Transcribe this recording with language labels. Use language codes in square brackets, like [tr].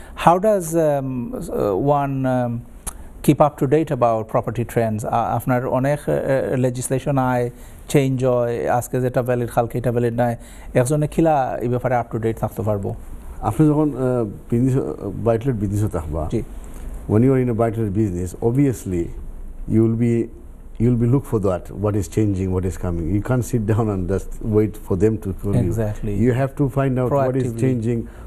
[en] How does one keep up to date about property trends? [syl] After অনেক legislation আয়, চেঞ্জ হয়, আজকে যেটা ভ্যালিড কালকে এটা ভ্যালিড নাই, একজনে কিলা এই ব্যাপারে আপ টু ডেট থাকতে পারবো? আপনি যখন বিজনেস বাইটলেট বিজনেসে থাকবা, [en] when you are in a volatile business, obviously you'll be look for that, what is changing, what is coming. You can't sit down and just wait for them to tell you. You have to find out what is changing.